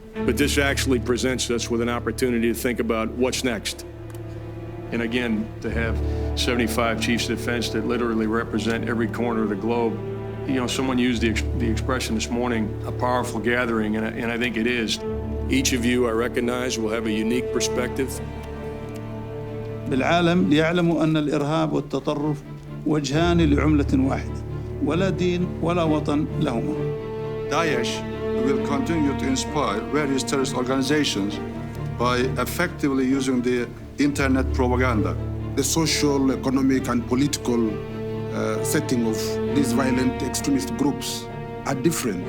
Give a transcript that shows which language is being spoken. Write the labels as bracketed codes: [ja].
[en] But this actually presents us with an opportunity to think about what's next. And again, to have 75 chiefs of defense that literally represent every corner of the globe. You know, someone used the expression this morning, a powerful gathering, and I think it is. Each of you, I recognize, will have a unique perspective. [ar] بالعالم ليعلموا أن الإرهاب والتطرف وجهان لعملة واحدة ولا دين ولا وطن لهما. [en] Daesh will continue to inspire various terrorist organizations by effectively using the internet propaganda. The social, economic, and political setting of these violent extremist groups are different.